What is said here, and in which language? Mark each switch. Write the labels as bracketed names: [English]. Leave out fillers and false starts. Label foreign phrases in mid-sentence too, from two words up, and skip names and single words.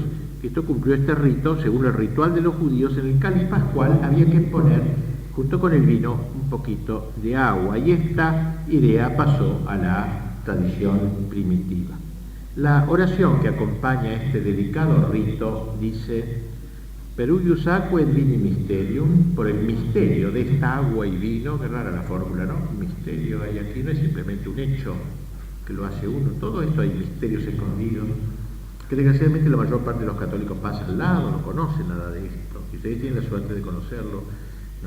[Spanish] Cristo cumplió este rito, según el ritual de los judíos, en el cáliz pascual había que poner, junto con el vino, un poquito de agua, y esta idea pasó a la tradición primitiva. La oración que acompaña este delicado rito dice: [Latin] Perugius aquae et vini mysterium, [Spanish] por el misterio de esta agua y vino. Qué rara la fórmula, ¿no? Un misterio hay aquí, no es simplemente un hecho que lo hace uno, todo esto hay misterios escondidos, que desgraciadamente la mayor parte de los católicos pasa al lado, no conocen nada de esto, y ustedes tienen la suerte de conocerlo, ¿no?